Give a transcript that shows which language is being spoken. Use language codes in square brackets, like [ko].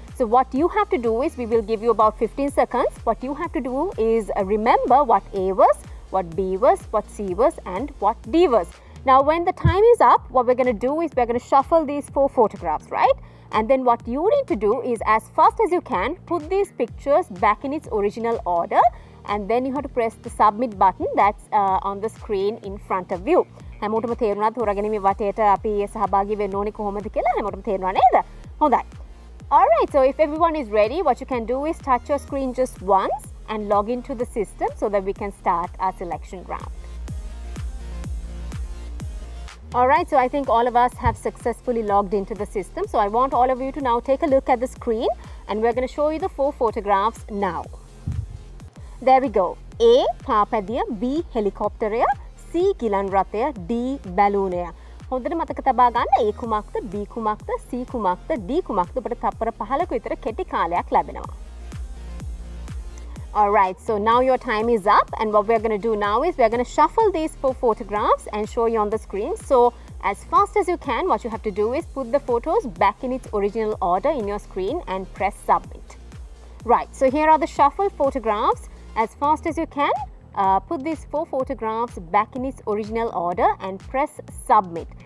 [en] So what you have to do is, we will give you about 15 seconds. What you have to do is remember what A was, what B was, what C was and what D was. Now when the time is up, what we're going to do is we're going to shuffle these 4 photographs, right? And then what you need to do is, as fast as you can, put these pictures back in its original order, and then you have to press the submit button that's on the screen in front of you. [si] හැමෝටම තේරුණාද තෝරාගැනීමේ වටේට අපි සහභාගී වෙන්න ඕනේ කොහොමද කියලා? හැමෝටම තේරුණා නේද? හොඳයි. [en] Alright, so if everyone is ready, what you can do is touch your screen just once and log into the system so that we can start our selection round. Alright, so I think all of us have successfully logged into the system. So I want all of you to now take a look at the screen, and we're going to show you the 4 photographs now. [si] There we go. A. පාපැදිය, B. හෙලිකොප්ටරය, C. ගිලන් රථය, D. බැලූනය. හොඳට මතක තබා ගන්න A කුමක්ද, B කුමක්ද, C කුමක්ද, D කුමක්ද? ඔබට තප්පර 15ක විතර කෙටි කාලයක් ලැබෙනවා. [en] Alright, so now your time is up, and what we're going to do now is we're going to shuffle these 4 photographs and show you on the screen. So as fast as you can, what you have to do is put the photos back in its original order in your screen and press submit. Right, so here are the shuffled photographs. As fast as you can, put these 4 photographs back in its original order and press submit.